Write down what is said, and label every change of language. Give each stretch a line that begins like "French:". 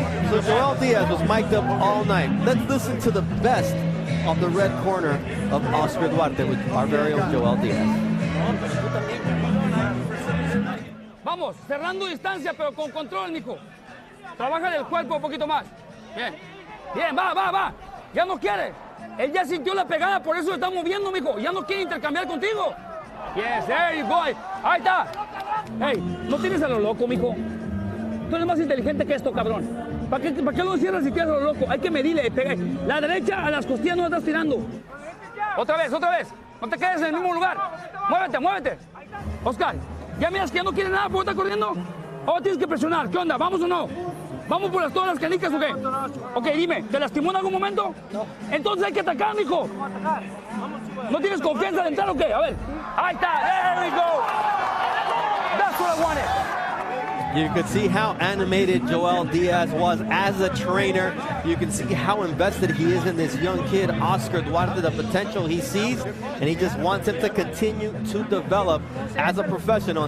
English: So Joel Diaz was mic'd up all night. Let's listen to the best of the red corner of Oscar Duarte with our very own Joel Diaz.
Spanish: Vamos, cerrando distancia, pero con control, Nico. Trabaja el cuerpo un poquito más. Bien, va. Ya no quiere. Él ya sintió la pegada, por eso se está moviendo, mijo. Ya no quiere intercambiar contigo.
English: Yes, there you go.
Spanish: Ahí está. Hey, no tienes a lo loco, mijo. Tú eres más inteligente que esto, cabrón. ¿Para qué lo encierras si tienes a lo loco? Hay que medirle. La derecha a las costillas no la estás tirando. Otra vez. No te quedes en el mismo lugar. Muévete. Oscar, ya miras que ya no quiere nada, ¿por qué está corriendo? ¿O tienes que presionar? ¿Qué onda? ¿Vamos o no? ¿Vamos por todas las canicas o qué? Ok, dime, ¿te lastimó en algún momento? No. Entonces hay que atacar, mijo. ¿No tienes confianza de entrar o qué? A ver. Ahí está,
English: there we go. That's what I wanted. You could see how animated Joel Diaz was as a trainer. You can see how invested he is in this young kid, Oscar Duarte, the potential he sees, and he just wants him to continue to develop as a professional.